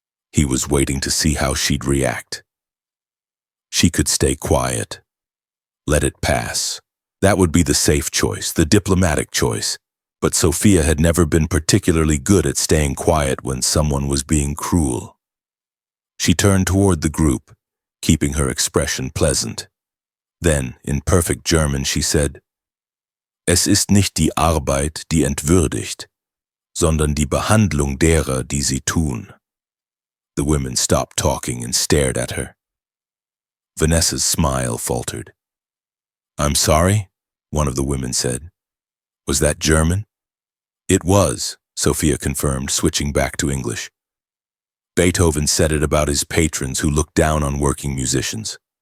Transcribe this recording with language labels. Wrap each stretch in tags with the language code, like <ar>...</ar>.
<en>He was waiting to see how she'd react. She could stay quiet. Let it pass. That would be the safe choice, the diplomatic choice. But Sophia had never been particularly good at staying quiet when someone was being cruel. She turned toward the group, keeping her expression pleasant. Then, in perfect German, she said,</en> <de>"Es ist nicht die Arbeit, die entwürdigt, sondern die Behandlung derer, die sie tun."</de> <en>The women stopped talking and stared at her. Vanessa's smile faltered. "I'm sorry," one of the women said. "Was that German?" "It was," Sophia confirmed, switching back to English. "Beethoven said it about his patrons who look down on working musicians.</en>